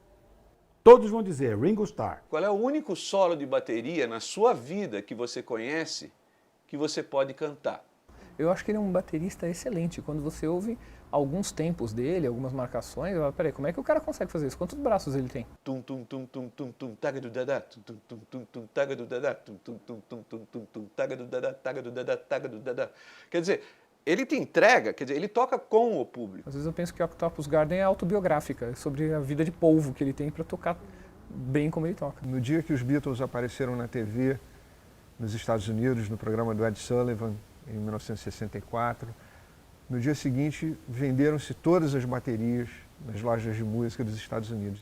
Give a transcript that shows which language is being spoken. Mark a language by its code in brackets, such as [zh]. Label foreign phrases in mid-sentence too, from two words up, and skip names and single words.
[pt] Todos vão dizer Ringo Starr. Qual é o único solo de bateria na sua vida que você conhece que você pode cantar? Eu acho que ele é um baterista excelente. Quando você ouve alguns tempos dele, algumas marcações, eu falo, peraí, como é que o cara consegue fazer isso? Quantos braços ele tem? Tum tum tum tum tum tum taga do dadá, tum tum tum tum tum taga do dadá, tum tum tum tum tum tum tum taga do dadá, taga do dadá, taga do dadá. Quer dizer, ele te entrega, quer dizer, ele toca com o público. Às vezes eu penso que a Octopus Garden é autobiográfica, é sobre a vida de polvo que ele tem para tocar bem como ele toca. No dia que os Beatles apareceram na TV nos Estados Unidos, no programa do Ed Sullivan, em 1964, no dia seguinte venderam-se todas as baterias nas lojas de música dos Estados Unidos.